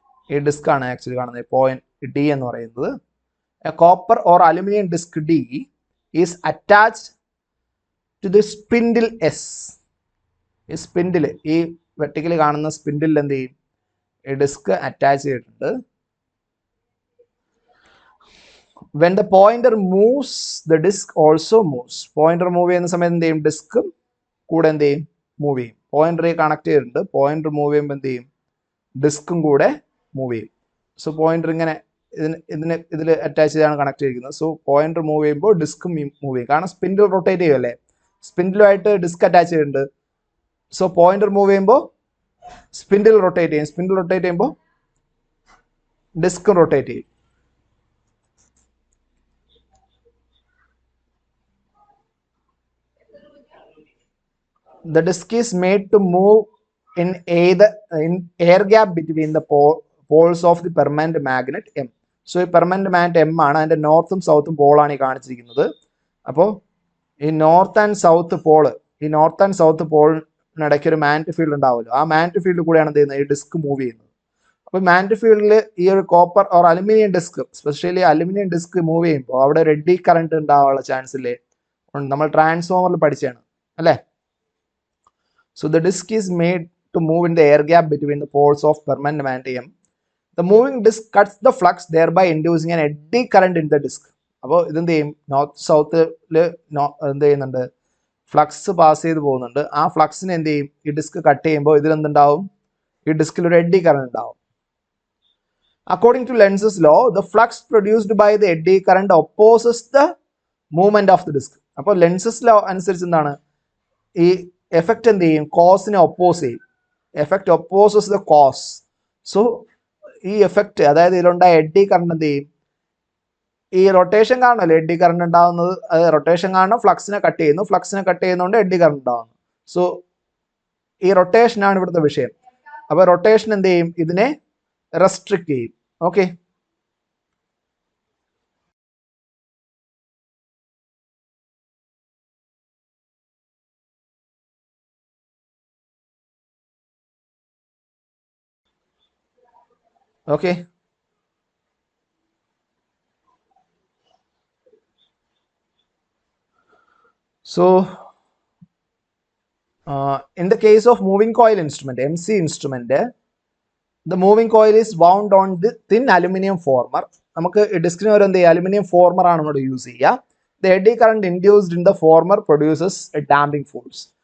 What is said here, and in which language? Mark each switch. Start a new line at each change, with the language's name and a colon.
Malayalam: ഈ ഡിസ്ക് ആണ് ആക്ച്വലി കാണുന്നത് പോയിന്റ് ഡി എന്ന് പറയുന്നത്.
English: A copper or aluminium disc D is attached to the spindle S.
Malayalam: ഈ സ്പിൻഡിൽ, ഈ വെർട്ടിക്കലി കാണുന്ന സ്പിൻഡിൽ എന്ത് ചെയ്യും, ഈ ഡിസ്ക് അറ്റാച്ച് ചെയ്തിട്ടുണ്ട്.
English: When the pointer moves, the disc also moves.
Malayalam: Pointer move ചെയ്യുന്ന സമയത്ത് എന്ത് ചെയ്യും, ഡിസ്കും കൂടെ എന്ത് ചെയ്യും, മൂവ് ചെയ്യും. പോയിന്റർ കണക്ട് ചെയ്തിട്ടുണ്ട്, പോയിന്റർ മൂവ് ചെയ്യുമ്പോൾ എന്ത് ചെയ്യും, ഡിസ്കും കൂടെ മൂവ് ചെയ്യും. സോ പോയിന്റർ ഇങ്ങനെ ഇതിൽ അറ്റാച്ച് ചെയ്താണ് കണക്ട് ചെയ്തിരിക്കുന്നത്. സോ പോയിന്റർ മൂവ് ചെയ്യുമ്പോൾ ഡിസ്കും മൂവ് ചെയ്യും. കാരണം സ്പിൻഡിൽ റൊട്ടേറ്റ് ചെയ്യുമല്ലേ, സ്പിൻഡിലുമായിട്ട് ഡിസ്ക് അറ്റാച്ച് ചെയ്തിട്ടുണ്ട്. സോ പോയിന്റർ മൂവ് ചെയ്യുമ്പോൾ സ്പിൻഡിൽ റൊട്ടേറ്റ് ചെയ്യും, സ്പിൻഡിൽ റൊട്ടേറ്റ് ചെയ്യുമ്പോൾ ഡിസ്കും റൊട്ടേറ്റ് ചെയ്യും.
English: The disc is made to move in air gap between the poles of the permanent magnet M.
Malayalam: So ഈ permanent magnet M ആണ്, അതിന്റെ നോർത്തും സൗത്തും പോളാണ് ഈ കാണിച്ചിരിക്കുന്നത്. അപ്പോൾ ഈ നോർത്ത് ആൻഡ് സൗത്ത് പോളിനിടയ്ക്ക് ഒരു മാഗ്നറ്റിക് ഫീൽഡ് ഉണ്ടാവുമല്ലോ, ആ മാഗ്നറ്റിക് ഫീൽഡ് കൂടെയാണ് എന്ത് ചെയ്യുന്നത്, ഈ ഡിസ്ക് മൂവ് ചെയ്യുന്നത്. അപ്പോൾ മാഗ്നറ്റിക് ഫീൽഡിൽ ഈ ഒരു copper or aluminium disk, specially aluminium disk move ചെയ്യുമ്പോൾ അവിടെ ഒരു എഡ്ഡി കറണ്ട് ഉണ്ടാവാനുള്ള ചാൻസ് ഇല്ലേ, നമ്മൾ ട്രാൻസ്ഫോമറിൽ പഠിച്ചാണ് അല്ലേ.
English: So the disc is made to move in the air gap between the poles of permanent magnet M. The moving disc cuts the flux, thereby inducing an eddy current in the disc.
Malayalam: അപ്പോൾ ഇതെന്ത് ചെയ്യും, north സൗത്തിൽ എന്ത് ചെയ്യുന്നുണ്ട്, flux pass ചെയ്ത് പോകുന്നുണ്ട്. ആ ഫ്ലക്സിന് എന്ത് ചെയ്യും, ഈ ഡിസ്ക് കട്ട് ചെയ്യുമ്പോൾ ഇതിലെന്തുണ്ടാവും, ഈ ഡിസ്കിൽ ഒരു എഡ്ഡി കറണ്ട് ഉണ്ടാവും. According to Lenz's law,
English: the flux produced by the eddy current opposes the movement of the disc.
Malayalam: അപ്പോൾ ലെൻസസ് ലോ അനുസരിച്ച് എന്താണ്, ഈ എഫക്റ്റ് എന്ത് ചെയ്യും, കോസിനെ ഒപ്പോസ് ചെയ്യും.
English: Effect opposes the cause.
Malayalam: So ഈ എഫക്റ്റ്, അതായത് ഇതിലുണ്ടായ എഡ്ഡി കറണ്ട് എന്ത് ചെയ്യും, ഈ റൊട്ടേഷൻ കാരണമല്ലോ എഡ്ഡി കറണ്ട് ഉണ്ടാകുന്നത്, അത് റൊട്ടേഷൻ കാരണം ഫ്ലക്സിനെ കട്ട് ചെയ്യുന്നു, ഫ്ലക്സിനെ കട്ട് ചെയ്യുന്നതുകൊണ്ട് എഡ്ഡി കറണ്ട് ഉണ്ടാകുന്നു. സോ ഈ റൊട്ടേഷനാണ് ഇവിടുത്തെ വിഷയം. അപ്പോൾ റൊട്ടേഷൻ എന്ത് ചെയ്യും, ഇതിനെ റെസ്ട്രിക്ട് ചെയ്യും. Okay, okay.
English: So in the case of moving coil instrument, MC instrument, the moving coil is wound on the thin aluminum former.
Malayalam: നമുക്ക് ഡിസ്കിന് ഒരു എന്ത് ചെയ്യുക, അലുമിനിയം ഫോർമർ ആണ് ഇവിടെ യൂസ് ചെയ്യുക.
English: The eddy current induced in the former produces a damping force.